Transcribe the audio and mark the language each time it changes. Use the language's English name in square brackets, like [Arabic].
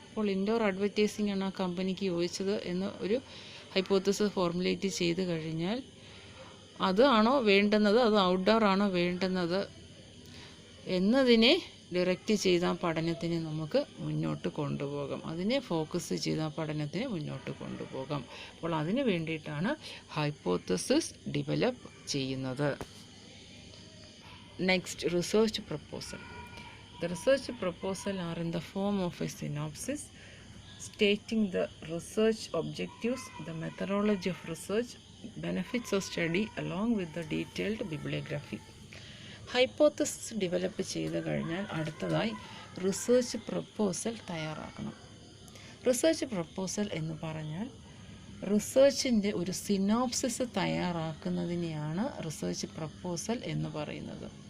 [Malayalam] അപ്പോൾ indoor advertising ആണ് ആ കമ്പനിക്ക് യോജിച്ചത് എന്ന് ഒരു ഹൈപ്പോത്തസിസ് ഫോർമുലേറ്റ് ചെയ്ത് കഴിഞ്ഞാൽ അതാണോ വേണ്ടുന്നത്, അത് ഔട്ട്ഡോർ ആണോ വേണ്ടുന്നത് എന്നതിനെ ഡയറക്റ്റ് ചെയ്ത ആ പഠനത്തിനെ നമുക്ക് മുന്നോട്ട് കൊണ്ടുപോകാം. അതിനെ ഫോക്കസ് ചെയ്ത ആ പഠനത്തിനെ മുന്നോട്ട് കൊണ്ടുപോകാം. അപ്പോൾ അതിന് വേണ്ടിയിട്ടാണ് ഹൈപ്പോത്തസിസ് ഡെവലപ്പ് ചെയ്യുന്നത്. [English] Next, research proposal. The research proposal are in the form of a synopsis stating the research objectives, the methodology of research, benefits of study along with the detailed bibliography. [Malayalam] Hypothesis develop ചെയ്ത് കഴിഞ്ഞാൽ അടുത്തതായി research proposal തയ്യാറാക്കണം. Research proposal എന്ന് പറഞ്ഞാൽ റിസർച്ചിൻ്റെ ഒരു synopsis തയ്യാറാക്കുന്നതിനെയാണ് research proposal എന്ന് പറയുന്നത്.